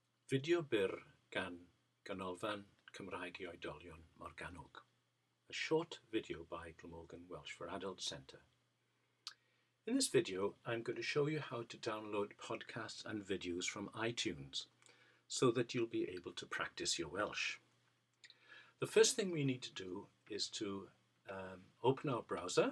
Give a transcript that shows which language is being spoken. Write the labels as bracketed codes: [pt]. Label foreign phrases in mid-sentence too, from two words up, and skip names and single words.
[cy] Fideo byr gan Ganolfan Cymraeg i Oedolion Morgannwg. [en] A short video by Glamorgan Welsh for Adults Centre. In this video, I'm going to show you how to download podcasts and videos from iTunes so that you'll be able to practice your Welsh. The first thing we need to do is to open our browser.